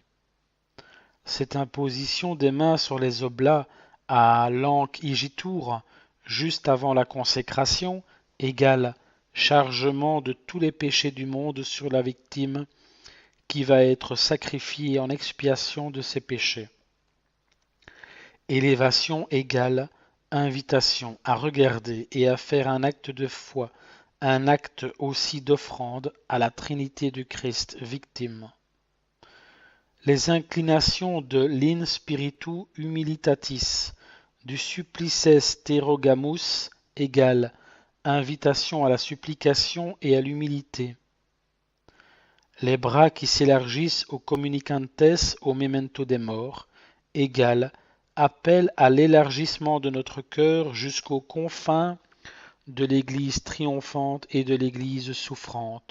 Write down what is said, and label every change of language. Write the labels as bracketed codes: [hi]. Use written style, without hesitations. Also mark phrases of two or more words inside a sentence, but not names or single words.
[fr] Cette imposition des mains sur les oblats à l' [la] anc igitur, [fr] juste avant la consécration, égale chargement de tous les péchés du monde sur la victime qui va être sacrifiée en expiation de ses péchés. Élévation égale invitation à regarder et à faire un acte de foi, un acte aussi d'offrande à la Trinité du Christ victime. Les inclinations de l' [la] in spiritu humilitatis, [fr] du [la] supplices terrogamus [fr] égale invitation à la supplication et à l'humilité. Les bras qui s'élargissent aux communicantes au memento des morts égale appel à l'élargissement de notre cœur jusqu'aux confins de l'Église triomphante et de l'Église souffrante.